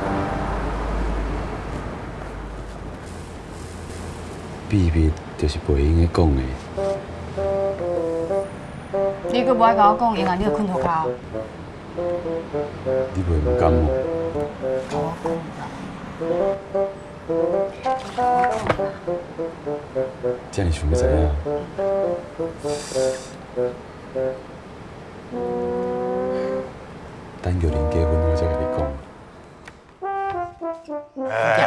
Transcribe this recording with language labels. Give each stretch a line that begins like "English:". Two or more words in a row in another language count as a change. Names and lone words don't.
Min Nan Chinese: 秘密就是袂用的讲的。你阁无爱甲我讲，因为你要困涂骹。你袂唔甘吗？甲我讲啦。这样想要知影？等玉玲结婚，我再跟你讲。